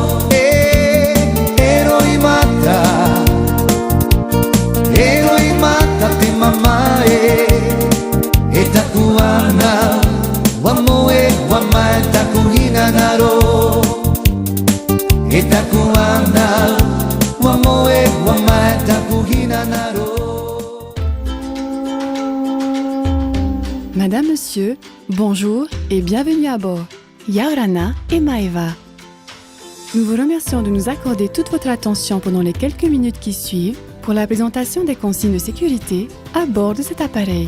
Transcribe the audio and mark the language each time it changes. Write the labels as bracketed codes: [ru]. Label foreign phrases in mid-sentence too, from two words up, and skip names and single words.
[ty] Eroi mata te mamae E taku ana Ua moe ua mai taku hina naro E taku ana Ua moe ua mai taku hina naro [fr] Madame, Monsieur, bonjour et bienvenue à bord. [ty] Yaorana et Maeva. [fr] Nous vous remercions de nous accorder toute votre attention pendant les quelques minutes qui suivent pour la présentation des consignes de sécurité à bord de cet appareil.